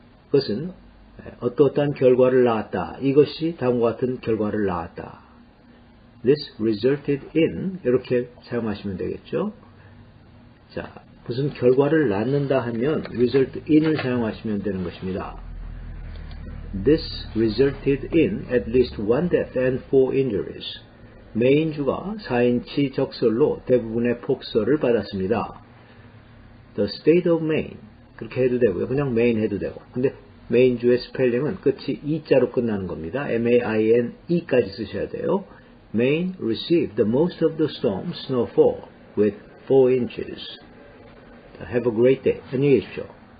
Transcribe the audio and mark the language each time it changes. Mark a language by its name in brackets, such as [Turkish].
[Korean] 그것은 어떠한 결과를 낳았다. 이것이 다음과 같은 결과를 낳았다. [English] This resulted in [Korean] 이렇게 사용하시면 되겠죠. 자, 무슨 결과를 낳는다 하면 [English] result in [Korean] 을 사용하시면 되는 것입니다. [English] This resulted in at least one death and 4 injuries. [Korean] 메인주가 4인치 적설로 대부분의 폭설을 받았습니다. [English] The state of Maine [Korean] 그렇게 해도 되고요. 그냥 Maine 해도 되고. 근데 메인주의 스펠링은 끝이 E자로 끝나는 겁니다. M-A-I-N-E까지 쓰셔야 돼요. [English] Maine received the most of the storm snowfall with 4 inches. Have a great day. [Korean] 안녕히 계십시오.